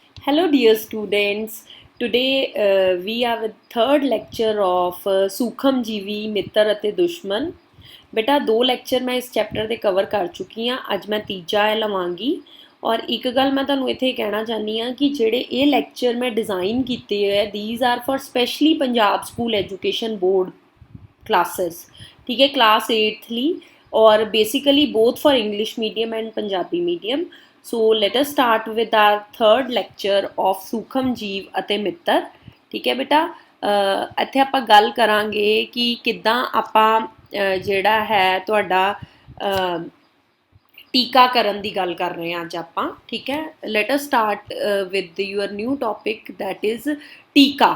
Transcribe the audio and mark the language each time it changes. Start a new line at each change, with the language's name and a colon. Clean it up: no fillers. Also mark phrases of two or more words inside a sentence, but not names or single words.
English: Hello, dear students. Today we have a third lecture of
Punjabi: ਸੂਖਮ ਜੀਵੀ ਮਿੱਤਰ ਅਤੇ ਦੁਸ਼ਮਣ। ਬੇਟਾ ਦੋ ਲੈਕਚਰ ਮੈਂ ਇਸ ਚੈਪਟਰ ਦੇ ਕਵਰ ਕਰ ਚੁੱਕੀ ਹਾਂ। ਅੱਜ ਮੈਂ ਤੀਜਾ ਹੈ ਲਵਾਂਗੀ। ਔਰ ਇੱਕ ਗੱਲ ਮੈਂ ਤੁਹਾਨੂੰ ਇੱਥੇ ਕਹਿਣਾ ਚਾਹੁੰਦੀ ਹਾਂ ਕਿ ਜਿਹੜੇ ਇਹ ਲੈਕਚਰ ਮੈਂ ਡਿਜ਼ਾਈਨ ਕੀਤੇ ਹੋਏ
English: these are for specially Punjab School Education Board classes.
Punjabi: ਠੀਕ ਹੈ,
English: class 8th
Punjabi: ਲਈ ਔਰ
English: basically both for English medium and Punjabi medium। so let us start with our third lecture of
Punjabi: ਸੂਖਮ ਜੀਵ ਅਤੇ ਮਿੱਤਰ। ਠੀਕ ਹੈ ਬੇਟਾ, ਇੱਥੇ ਆਪਾਂ ਗੱਲ ਕਰਾਂਗੇ ਕਿ ਕਿੱਦਾਂ ਆਪਾਂ ਜਿਹੜਾ ਹੈ ਤੁਹਾਡਾ ਟੀਕਾਕਰਨ ਦੀ ਗੱਲ ਕਰ ਰਹੇ ਹਾਂ ਅੱਜ ਆਪਾਂ। ਠੀਕ ਹੈ,
English: let us start with your new topic that is ਟੀਕਾ।